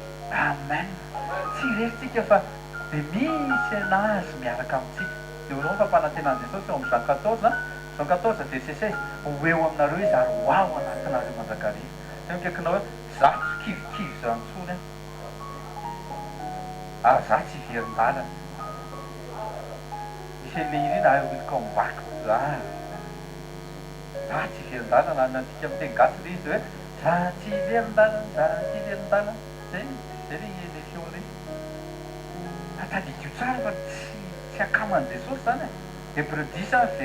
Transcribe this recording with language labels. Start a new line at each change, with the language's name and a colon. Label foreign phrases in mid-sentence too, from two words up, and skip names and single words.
Malagasy: amen tsy rerytsika fa de misy anazy miaraka amintsika de onao fampanantenan'i jesosy eo amin'ny Jean 14 verset 16 ho eo aminareo izy ary ho ao anatinareo mandrakariva teo mikaikinao hoe za tsy kivikivy zanontsony ary za tsy iverin-dalana misy an'le irina
English: I will come back
Malagasy: za tsy iverin-dalana natika amin'ny teny gasy le izy hoe za tsy iverin-dalana za tsy iverin-dalana zay le fiona reny atadidio tsara fa tsy akaman'i Jesosy zany Hébreux 10